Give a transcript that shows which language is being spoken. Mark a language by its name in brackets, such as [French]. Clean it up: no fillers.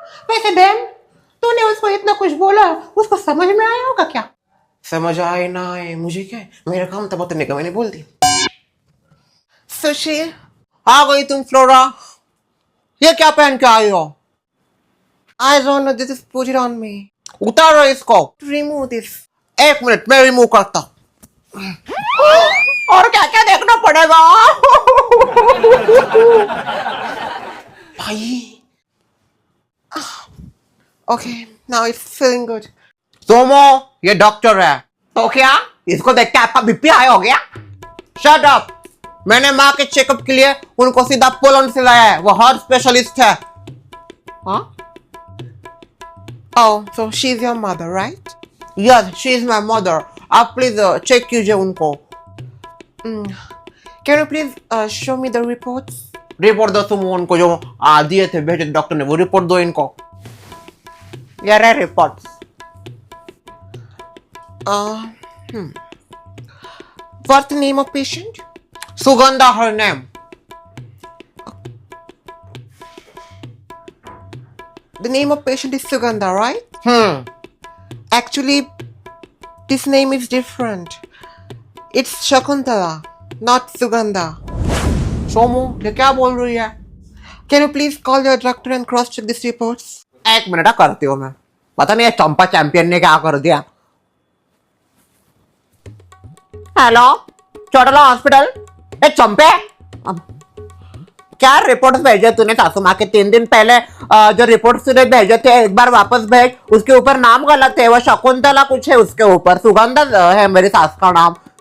[Hindi] वैसे बहन तूने उसको इतना कुछ बोला, उसको समझ में आया होगा क्या? समझ आए ना आए मुझे क्या है, मेरा काम था बतने का, मैंने बोल दी। सुशील आ गई तुम फ्लोरा, ये क्या पहन के आई हो? [English] I don't know, this is put it on me. [Hindi] उतारो इसको। [English] Remove this. [Hindi] 1 मिनट मैं रिमूव करता हूँ। और क्या क्या देखना पड़ेगा? [English] भाई okay now it's feeling good. [Hindi] सोमो ये डॉक्टर है तो क्या इसको देख के आपका बीपी हाई हो गया? [English] Shut up. [Hindi] मैंने माँ के चेकअप के लिए उनको सीधा पोलैंड से लाया है, वो हार्ट स्पेशलिस्ट है। हाँ [English] Oh, so she's your mother, right? Yes, she's my mother. [Hindi] आप प्लीज चेक कीजिए उनको। [English] Can you please show me the reports? [Hindi] Report दो तुम उनको जो दिए थे भेजे डॉक्टर ने, वो रिपोर्ट दो इनको। यार है reports. [English] What's the name of patient? Sugandha, her name. The name of patient is Sugandha, right? Actually, this name is different. It's Shakuntala, not Sugandha. [Hindi] Somu, ये क्या बोल रही है? [English] Can you please call your doctor and cross check these reports? [Hindi] 1 minute करती हूँ मैं। पता नहीं ये चंपा चैंपियन ने क्या कर दिया। हेलो चोटला हॉस्पिटल, ए चंपे क्या रिपोर्ट्स भेजे तूने सासू माँ के 3 दिन पहले? जो रिपोर्ट्स तूने भेजे थे एक बार वापस भेज, उसके ऊपर नाम गलत है, वो शकुंतला कुछ है उसके ऊपर, सुगंधा है मेरी सास का नाम।